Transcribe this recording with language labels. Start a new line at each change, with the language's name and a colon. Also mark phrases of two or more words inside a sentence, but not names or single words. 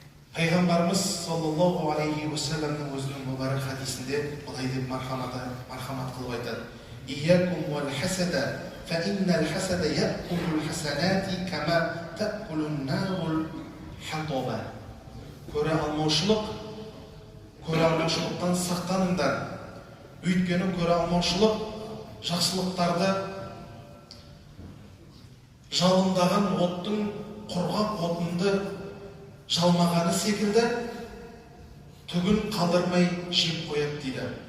Kazakh: Пайғамбарымыз
Arabic: صلى الله عليه وسلم
Kazakh: өзінің мүбәрак хадисінде былай деп мархамат қылып айтады:
Arabic: "إياكم والحسد فإن الحسد يأكل الحسنات كما تأكل النار الحطب."
Kazakh: Көре алмаушылықтан сақтаныңдар. Өйткені көре алмаушылық жақсылықтарды жалындаған оттың құрғақ отынды жалмағаны секілді түгін қалдырмай жеп қояды дейді.